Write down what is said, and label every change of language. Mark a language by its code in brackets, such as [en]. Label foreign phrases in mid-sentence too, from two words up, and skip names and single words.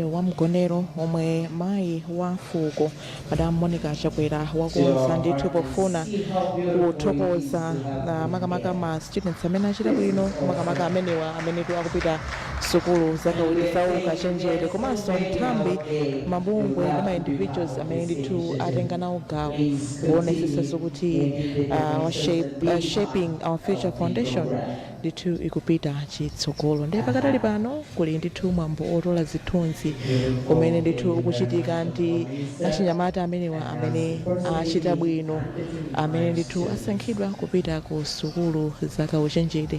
[ny] wa mgonero omwe mayi wa fuko Madam Monica Chakwera wakonza ndithu pofuna kuthokoza makamaka ma students amene achita bwino makamaka amenewa amene akupita sukulu zakawiri zawo kachenjere komanso nthambi mabungwe ndi ma individuals amene ndithu atenga nawo gawo kuonesetsa kuti shaping our future foundation ndithu ikupita chitsogolo. Ndiye pakadali pano kuli ndithu mwambo otola zithunzi umene ndithu ukuchitika ndi achinyamata amenewa amene achita bwino amene ndithu asankhidwa kupita ku sukulu zakauchenjere